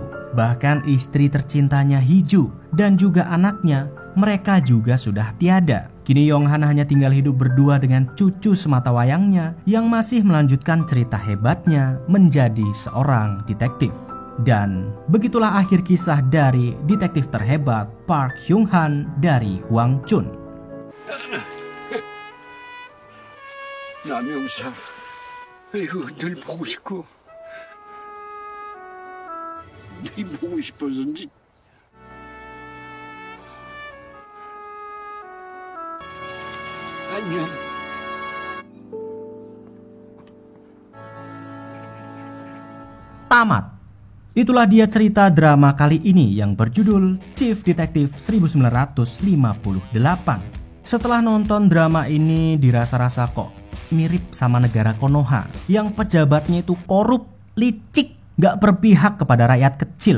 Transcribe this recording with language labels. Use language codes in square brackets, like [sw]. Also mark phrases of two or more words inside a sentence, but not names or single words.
[id] Bahkan istri tercintanya Hee-ju dan juga anaknya, mereka juga sudah tiada. Kini Yong-han hanya tinggal hidup berdua dengan cucu semata wayangnya yang masih melanjutkan cerita hebatnya menjadi seorang detektif. Dan begitulah akhir kisah dari detektif terhebat Park Hyung-han dari Hwangchun. [ko] 남영사, 이거 늘 보고 싶고, 네 보고 싶어서인지. 안녕. [id] Tamat. Itulah dia cerita drama kali ini yang berjudul Chief Detective 1958. Setelah nonton drama ini dirasa-rasa kok mirip sama negara Konoha yang pejabatnya itu korup, licik, gak berpihak kepada rakyat kecil.